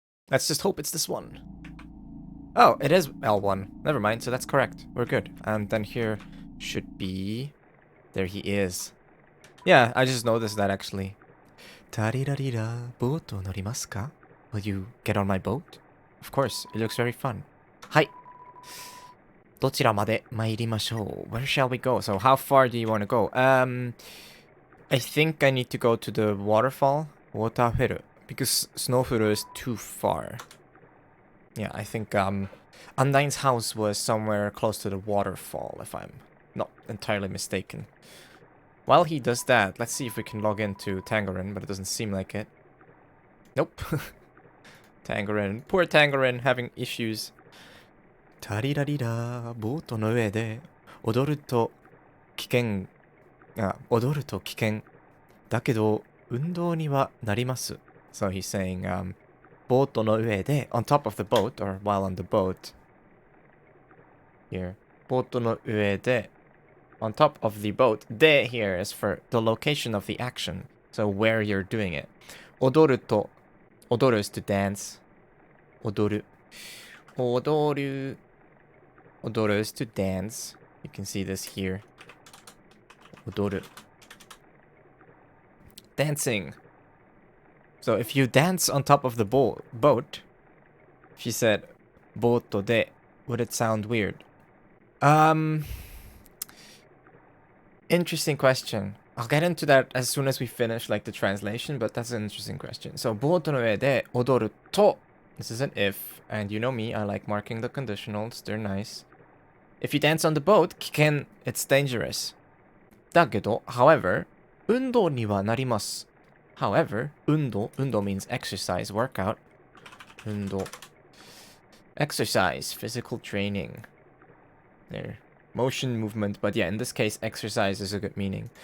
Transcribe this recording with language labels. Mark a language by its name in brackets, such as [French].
[English] Let's just hope it's this one. Oh, it is L1. Never mind, so that's correct. We're good. And then here should be... There he is. Yeah, I just noticed that actually. [Japanese] Tarirarira, boat o norimasu ka? [English] Will you get on my boat? Of course, it looks very fun. [Japanese] Hai. どちらまで参りましょう? [English] Where shall we go? So how far do you want to go? I think I need to go to the waterfall, Waterfall, because Snowfuru is too far. Yeah, I think Undyne's house was somewhere close to the waterfall, if I'm not entirely mistaken. While he does that, let's see if we can log into Tangerine, but it doesn't seem like it. Nope. Tangerine. Poor Tangerine having issues. [Japanese] タリラリラ、ボートの上で踊ると危険。踊ると危険。だけど、運動にはなります。 [English] So he's saying, [Japanese] ボートの上で, [English] on top of the boat, or while on the boat. Here. [Japanese] ボートの上で, [English] on top of the boat. De here is for the location of the action. So where you're doing it. [Japanese] 踊ると, 踊る [English] is to dance. [Japanese] 踊る.踊る. [English] 踊る is to dance. You can see this here. 踊る. Dancing. So if you dance on top of the boat, she said, ボートで, would it sound weird? Interesting question. I'll get into that as soon as we finish like the translation, but that's an interesting question. [Japanese] So, ボートの上で踊ると. [English] This is an if, and you know me, I like marking the conditionals, they're nice. If you dance on the boat, 危険, it's dangerous. [Japanese] だけど, however, 運動にはなります. [English] However, 運動 means exercise, workout. [Japanese] 運動. [English] Exercise, physical training. There. Motion, movement, but yeah, in this case, exercise is a good meaning.